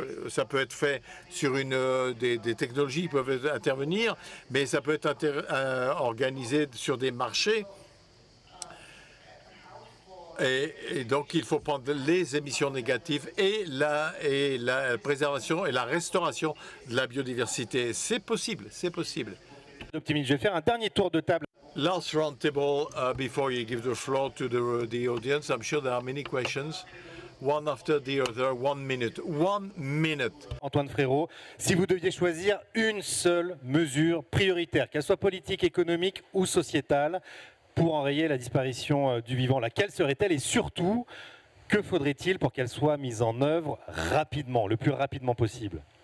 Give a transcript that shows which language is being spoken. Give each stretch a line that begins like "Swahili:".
French: Ça peut être fait sur des technologies qui peuvent intervenir, mais ça peut être organisé sur des marchés. Et donc, il faut prendre les émissions négatives et la préservation et la restauration de la biodiversité. C'est possible, c'est possible. Optimiste. Je vais faire un dernier tour de table.
English: Last round table before you give the floor to the audience. I'm sure there are many questions. One after the other, 1 minute. 1 minute.
French: Antoine Frérot, si vous deviez choisir une seule mesure prioritaire, qu'elle soit politique, économique ou sociétale, pour enrayer la disparition du vivant, laquelle serait-elle? Et surtout, que faudrait-il pour qu'elle soit mise en œuvre rapidement, le plus rapidement possible?